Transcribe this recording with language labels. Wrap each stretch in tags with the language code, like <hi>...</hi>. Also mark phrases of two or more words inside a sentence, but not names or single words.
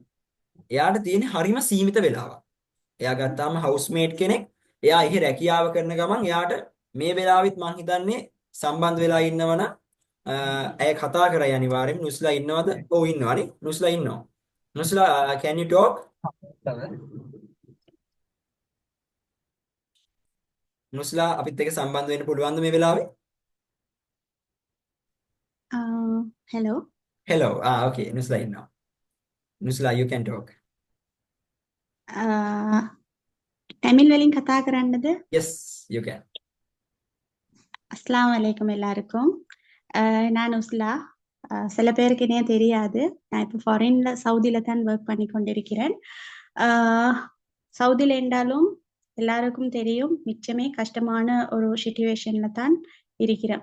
<si>එයාට තියෙන හරිම සීමිත වෙලාවක්. එයා ගත්තාම හවුස්මේට් කෙනෙක්. එයා ඉහි රැකියාව කරන ගමන් එයාට මේ වෙලාවෙත් මං හිතන්නේ සම්බන්ධ වෙලා ඉන්නවනම් ඇය කතා කරයි අනිවාර්යෙන්. නුස්ලා ඉන්නවද? ඔව් ඉන්නවානේ. නුස්ලා ඉන්නවා. නුස්ලා</si> <en>can you talk?</en> <si>නුස්ලා අපිත් එක්ක සම්බන්ධ වෙන්න පුළුවන්ද මේ වෙලාවේ?</si> <en>Hello. Hello. Okay. Nusla inna. Nusla, you can talk.</en> <si>Tamil වලින් කතා කරන්නද?</si> <en>Yes, you can.</en> <ar>السلام عليكم எல்லாருக்கும்.</ar> <ta>நான் உஸ்லா. சில பேருக்கு என்னைய தெரியாது. நான் இப்போ ஃபாரின்ல சவுதியில தான் ஒர்க் பண்ணி கொண்டிருக்கிறேன். சவுதியில என்றாலும் எல்லாருக்கும் தெரியும் மிச்சமே கஷ்டமான ஒரு சிச்சுவேஷன்ல தான் இருக்கிறேன்.</ta>